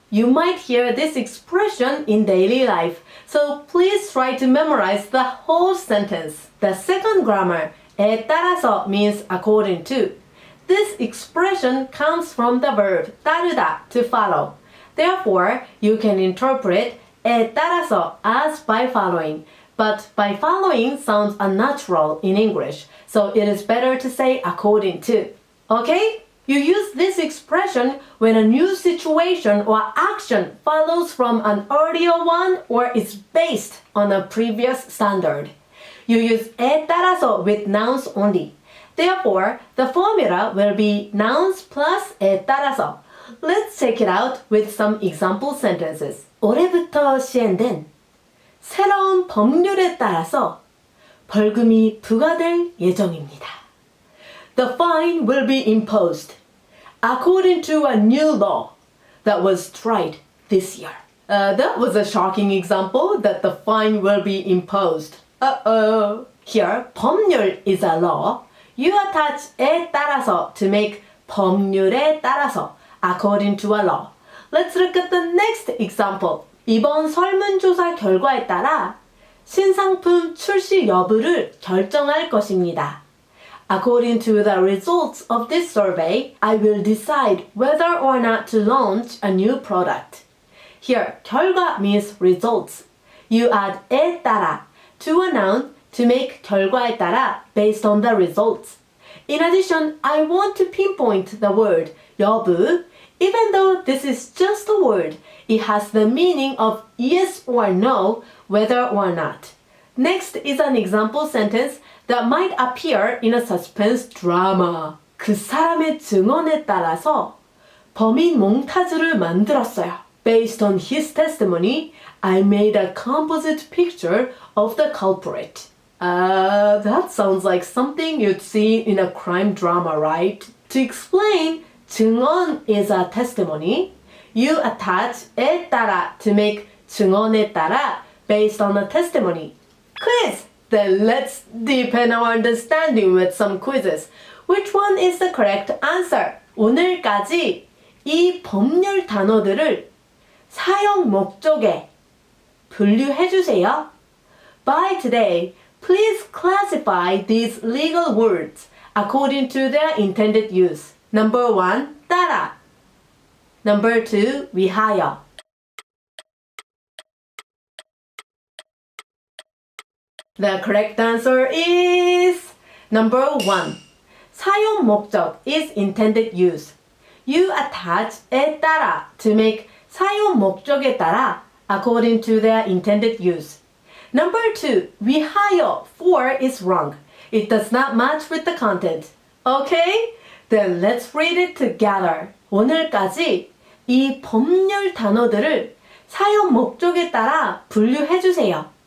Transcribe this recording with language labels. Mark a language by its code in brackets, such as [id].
[en] You might hear this expression in daily life, so please try to memorize the whole sentence. The second grammar, 에 따라서 means according to. This expression comes from the verb 따르다, to follow. Therefore, you can interpret 에 따라서 as by following. But by following sounds unnatural in English, so it is better to say according to. Okay? You use this expression when a new situation or action follows from an earlier one or is based on a previous standard. You use 에 따라서 with nouns only. Therefore, the formula will be nouns plus 에 따라서. Let's check it out with some example sentences. [ko] 올해부터 시행된 새로운 법률에 따라서 벌금이 부과될 예정입니다. [en] The fine will be imposed according to a new law that was tried this year. That was a shocking example that the fine will be imposed. Here, 법률 is a law. You attach 에 따라서 to make 법률에 따라서 according to a law. Let's look at the next example. [ko] 이번 설문조사 결과에 따라 신상품 출시 여부를 결정할 것입니다. [en] According to the results of this survey, I will decide whether or not to launch a new product. Here, 결과 means results. You add 에 따라 to a noun to make 결과에 따라 based on the results. In addition, I want to pinpoint the word 여부. Even though this is just a word, it has the meaning of yes or no, whether or not. Next is an example sentence that might appear in a suspense drama. [ko] 그 사람의 증언에 따라서 범인 몽타주를 만들었어요. [en] Based on his testimony, I made a composite picture of the culprit. That sounds like something you'd see in a crime drama, right? To explain, 증언 is a testimony. You attach 에 따라 to make 증언에 따라 based on a testimony. Quiz! Then let's deepen our understanding with some quizzes. Which one is the correct answer? [ko] 오늘까지 이 법률 단어들을 사용 목적에 분류해 주세요. [en] By today, please classify these legal words according to their intended use. Number 1, 따라. Number 2, 위하여. The correct answer is number 1. 사용 목적 is intended use. You attach 에 따라 to make 사용 목적에 따라 according to their intended use. Number 2, 위하여 for is wrong. It does not match with the content. Okay? Then let's read it together. [ko] 오늘까지 이 법률 단어들을 사용 목적에 따라 분류해 주세요.